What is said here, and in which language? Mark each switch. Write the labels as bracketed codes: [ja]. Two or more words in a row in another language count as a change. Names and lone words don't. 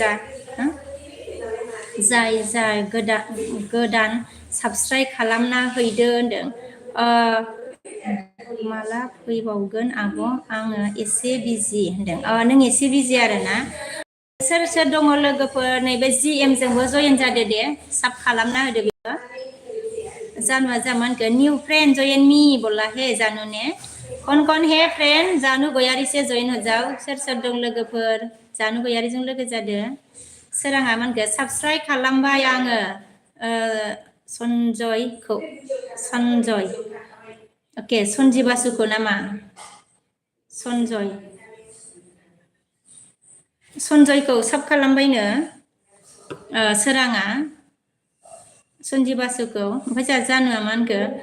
[brx] जाय गोदान साबस्क्राइब खालामना हैदो होनदों माला फैबावगोन आब' आङो एसे बिजि होनदों नों एसे बिजि आरोना सोर सोर दङ लोगोफोर नैबे जि एम जोंबो जयेन जादो दे साब खालामना होदो बेबो जानुआ जामानखो निउ फ्रेंड जयेन [hi] मी बोला हे जानु ने कौन हे फ्रेंड [brx] जानु गयारी से जयेन हो जाओ सोर दं लोगोफोर जानु गयारीजों लोगो जादो सोराङा मानखो साबस्क्राइब खालामबाय आङो सनजय अके सनजिबासुखौ नामा सनजयखौ साब खालामबायनो सोराङा सनजिबासुखौ ओमफ्राय जोंहा जानुआ मा होनखो